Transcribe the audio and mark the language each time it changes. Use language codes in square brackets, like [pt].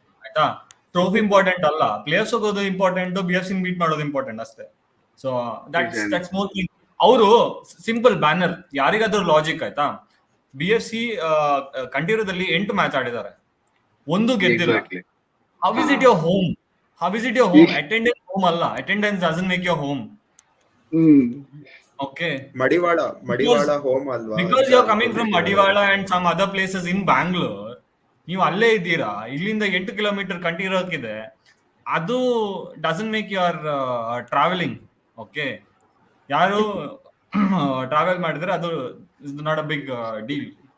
[kn] ಆಯ್ತಾ, trophy important ಅಲ್ಲ, players ಹೋಗೋದು ಇಂಪಾರ್ಟೆಂಟ್, BFC ಬೀಟ್ ಮಾಡೋದು ಇಂಪಾರ್ಟೆಂಟ್ ಅಷ್ಟೇ. [en] So that's more thing. [kn] ಅವರು ಸಿಂಪಲ್ ಬ್ಯಾನರ್, ಯಾರಿಗಾದ್ರೂ ಲಾಜಿಕ್ ಆಯ್ತಾ. BFC ಕಂಠೀರದಲ್ಲಿ 8 ಮ್ಯಾಚ್ ಆಡಿದ್ದಾರೆ, ಒಂದು ಗೆದ್ದಿಲ್ಲ. [en] How is it your home? Attendance home ಅಲ್ಲ. Attendance doesn't make your home. Okay. [kn] Madivala home ಅಲ್ವಾ? [en] Because you are coming from Madiwala and some other places in Bangalore, [kn] ನೀವು ಅಲ್ಲೇ ಇದ್ದೀರಾ, ಇಲ್ಲಿಂದ 8 ಕಿಲೋಮೀಟರ್ ಕಂಠೀರಕ್ಕಿದೆ. [en] ಅದು doesn't make your travelling okay. [kn] ಯಾರು travel ಮಾಡಿದ್ರೆ ಅದು [en] Is not a big deal.